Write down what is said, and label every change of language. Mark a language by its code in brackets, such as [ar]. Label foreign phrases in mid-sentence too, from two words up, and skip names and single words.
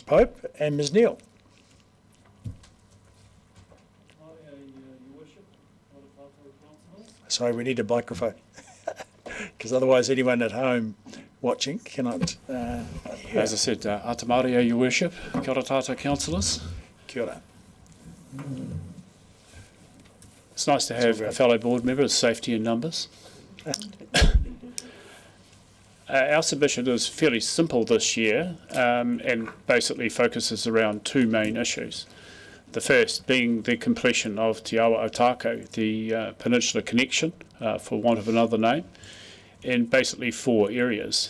[en] Pope and Ms. Neal. Sorry, we need a microphone because otherwise anyone at home watching cannot hear. As I said, Atamaria, Your Worship, [mi] kia ora [en] tātou councillors. [mi] Kia ora. [en] It's nice to have a fellow board member of safety in numbers. Our submission is fairly simple this year and basically focuses around two main issues. The first being the completion of Te Awa Otago, the Peninsula Connection, for want of another name, in basically 4 areas.